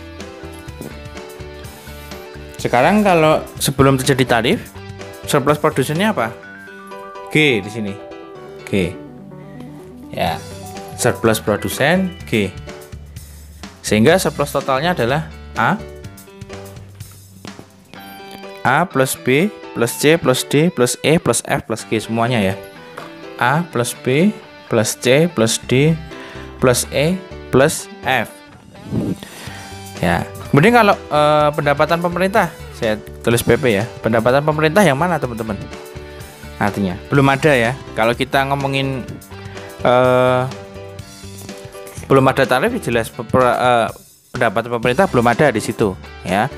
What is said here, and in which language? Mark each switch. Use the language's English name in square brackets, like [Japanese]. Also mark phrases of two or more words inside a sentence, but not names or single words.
[Indonesian] Sekarang kalau sebelum terjadi tarif, surplus produsennya apa? G di sini. G. Ya. Surplus produsen G. Sehingga surplus totalnya adalah A plus B plus C plus D plus E plus F plus G semuanya ya. A plus B plus C plus D plus E plus F. Ya. Kemudian kalau pendapatan pemerintah, saya tulis PP ya. Pendapatan pemerintah yang mana, teman-teman? Artinya belum ada ya. Kalau kita ngomongin belum ada tarif, jelas pendapatan pemerintah belum ada di situ ya.